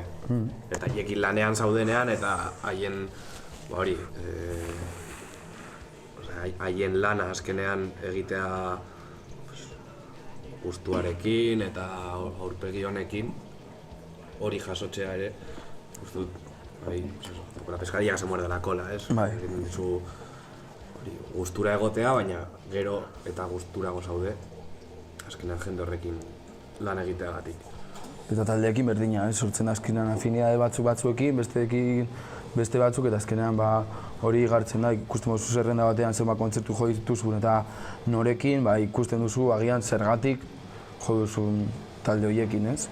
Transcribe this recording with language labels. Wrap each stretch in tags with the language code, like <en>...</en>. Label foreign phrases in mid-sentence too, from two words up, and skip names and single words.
<eu>Eta hiekin lanean zaudenean eta haien, hori, haien lana azkenean egitea gustuarekin eta aurpegi honekin hori jasotzea ere, uste dut,</eu> <es>la pescaria se muerde la cola,</es> <eu>ez? Bai. Gustura egotea, baina gero eta gusturago zaude, azkenean jende horrekin lan egiteagatik. Eta taldeekin berdina, sortzen azkenean afinidade batzuekin, beste batzuk, eta azkenean hori igartzen da, ikusten duzu zerrenda batean zenbat kontzertu jo dituzun eta norekin, ikusten duzu agian zergatik jo duzun talde horiekin, ez?</eu>